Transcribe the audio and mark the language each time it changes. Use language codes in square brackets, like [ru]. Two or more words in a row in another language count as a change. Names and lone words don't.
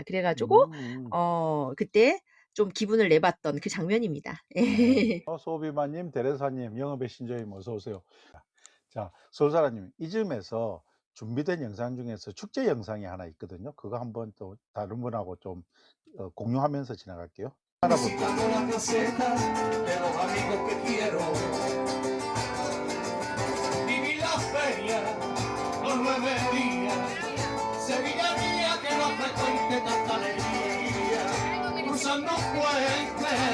[ko] 그래 가지고 그때 좀 기분을 내봤던 그 장면입니다. 네. 예. 소비마님, 데레사님, 영업의 신조임 어서 오세요. 자, 솔사라님 이쯤에서 준비된 영상 중에서 축제 영상이 하나 있거든요. 그거 한번 또 다른 분하고 좀 공유하면서 지나갈게요. 하나 볼게요. [es] Viví la feria los 9 días, Sevilla mía que no frecuente tanta alegría, cruzando un puente.